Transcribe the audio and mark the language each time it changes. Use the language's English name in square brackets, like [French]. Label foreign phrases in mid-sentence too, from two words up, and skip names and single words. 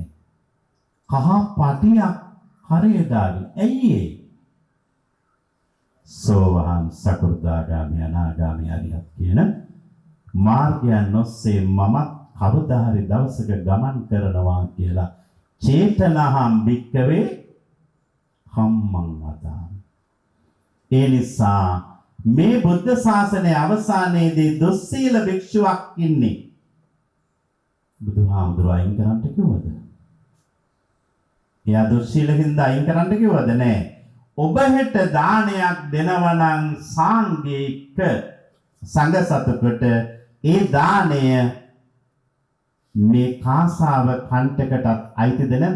[Sinhala] කහ පටියක් හරේ දාගෙන. ඇයි ඒ? සෝවාන් සකෘදාගාමී අනාගාමී අරිහත් කියන මාර්ගයන් ඔස්සේ මම කවදා හරි දවසක ගමන් කරනවා කියලා [Pali] චේතනහම් භික්කවේ කම්මං වදාමි. [Sinhala] ඒ නිසා මේ බුද්ධ ශාසනයේ අවසානයේදී දුස්සීල භික්ෂුවක් ඉන්නේ. බුදුහාමුදුරුවෝ අයින් කරන්න කිව්වද? එයා දුස්සීල හින්දා අයින් කරන්න කිව්වද? නෑ. ඔබ හෙට දානයක් දෙනවා නම් සාංගික සංඝ සතුකට ඒ දාණය මේ කාසාව කන්ටකටත් අයිතිද නැද්ද?